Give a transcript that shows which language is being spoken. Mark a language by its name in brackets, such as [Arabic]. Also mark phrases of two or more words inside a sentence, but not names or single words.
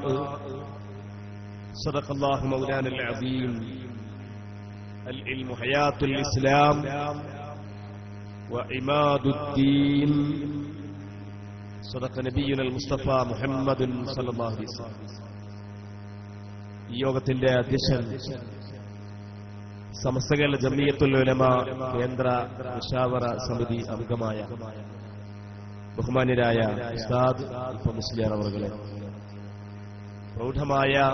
[Arabic] صدق الله مولانا العظيم. العلم حياة الإسلام وعماد الدين. صدق نبينا المصطفى محمد صلى الله عليه وسلم. [Malayalam] ഈ യോഗത്തിന്റെ അധ്യക്ഷൻ സമസ്ത കേരള ജംഇയ്യത്തുൽ ഉലമ കേന്ദ്ര മുശാവറ സമിതി അംഗമായ ബഹുമാന്യരായ ഉസ്താദ് മുസ്ലിയാർ അവറുകളെ, പ്രൗഢമായ